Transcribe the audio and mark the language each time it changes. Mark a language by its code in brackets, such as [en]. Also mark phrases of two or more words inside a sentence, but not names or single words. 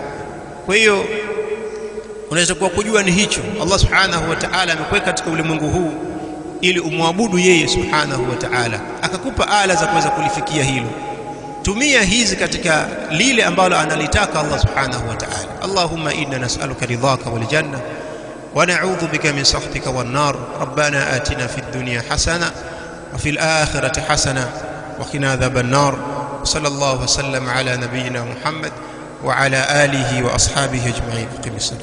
[sw] Kwa hiyo unaweza kujua ni hicho [ar] الله سبحانه وتعالى [sw] amekuweka katika ulimwengu huu ili umwabudu yeye [ar] سبحانه وتعالى, [sw] akakupa ala za kuweza kulifikia hilo. Tumia hizi katika lile ambalo analitaka [ar] الله سبحانه وتعالى. اللهم إنا نسألك رضاك والجنة ونعوذ بك من سخطك والنار. ربنا آتنا في الدنيا حسنة وفي الآخرة حسنة وقنا عذاب النار. صلى الله وسلم على نبينا محمد وعلى آله وأصحابه أجمعين.